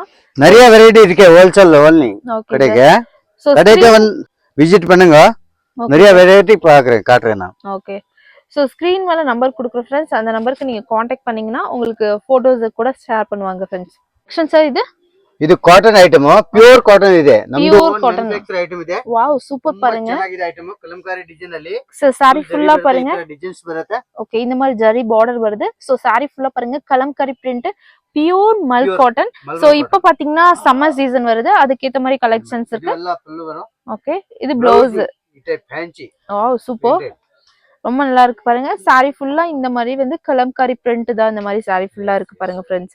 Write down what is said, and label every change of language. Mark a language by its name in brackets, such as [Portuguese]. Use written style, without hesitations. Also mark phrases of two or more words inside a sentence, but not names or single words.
[Tamil] நிறைய வெரைட்டி இருக்கு [English] wholesale only. [Tamil] கடைக்கு சோ கடைக்கு விசிட் பண்ணுங்க. நிறைய வெரைட்டி காட்டுறேன் நான். ஓகே. சோ ஸ்கிரீன் மேல நம்பர் கொடுக்குறேன் ஃப்ரெண்ட்ஸ். அந்த நம்பருக்கு நீங்க காண்டாக்ட் பண்ணீங்கன்னா உங்களுக்கு போட்டோஸ் கூட ஷேர் பண்ணுவாங்க ஃப்ரெண்ட்ஸ். சார் இது [English] cotton item, pure cotton [Kannada] ಇದೆ. ನಮ್ಮದು ಮ್ಯಾನುಫ್ಯಾಕ್ಚರ್ ಐಟಮ್ ಇದೆ. [English] wow, super [Tamil] பாருங்க. [Kannada] ಚೆನ್ನಾಗಿದೆ ಐಟಮ್. ಕಲಂಕಾರಿ ಡಿಸೈನ್ ಅಲ್ಲಿ [Tamil] சாரி ஃபுல்லா பாருங்க [Kannada] ಡಿಸೈನ್ಸ್ ಬರುತ್ತೆ. [Tamil] ஓகே, இந்த மாதிரி ஜரி பார்டர் வருது. சோ சாரி ஃபுல்லா பாருங்க கலம்காரி பிரிண்ட், [English] pure mul cotton. [Tamil] சோ இப்போ பாத்தீங்கன்னா [English] summer season [Tamil] வருது, அதுக்கு ஏத்த மாதிரி கலெக்ஷன்ஸ் இருக்கு. இதெல்லாம் ஃபுல் வரும். ஓகே, இது ப்ளவுஸ். இது ஃபேன்சி. [English] wow, super. [Tamil] ரொம்ப நல்லா இருக்கு பாருங்க. சாரி ஃபுல்லா இந்த மாதிரி வந்து கலம்காரி பிரிண்ட் தான். இந்த மாதிரி சாரி ஃபுல்லா இருக்கு பாருங்க ஃப்ரெண்ட்ஸ்.